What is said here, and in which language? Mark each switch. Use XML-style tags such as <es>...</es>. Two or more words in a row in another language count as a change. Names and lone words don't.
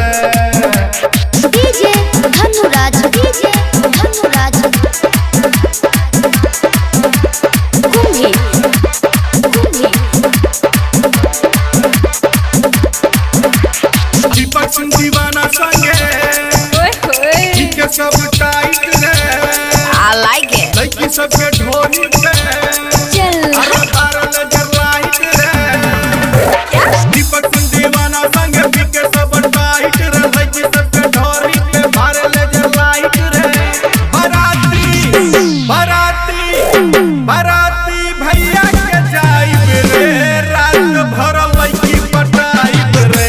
<bho>डीजे धनुराज, डीजे धनुराज कुंभी कुंभी। दीपक सिंह दीवाना संगे के सब टाइट रे।</bho> <en>I like it।</en> <bho>लड़की सबके ढोली पे चल अरे बारह नजर लाइट रे। दीपक सिंह दीवाना संगे के सब टाइट रे, लड़की सबके ढोली पे बारह नजर लाइट रे। बाराती बाराती बाराती भैया के जाइब रे, रात भर लड़की पटाइब रे।</bho>